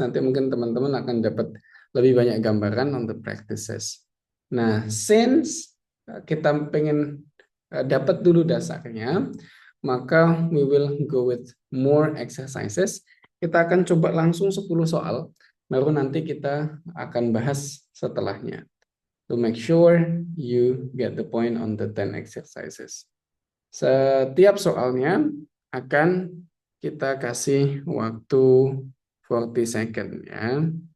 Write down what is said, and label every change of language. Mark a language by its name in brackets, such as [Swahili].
[Indonesian] Nanti mungkin teman-teman akan dapat lebih banyak gambaran [English] on the practices. [Indonesian] Nah, since kita pengen dapat dulu dasarnya, maka [English] we will go with more exercises. [Indonesian] Kita akan coba langsung 10 soal, baru nanti kita akan bahas setelahnya. [English] To make sure you get the point on the 10 exercises. [Indonesian] Setiap soalnya akan kita kasih waktu 40 second ya.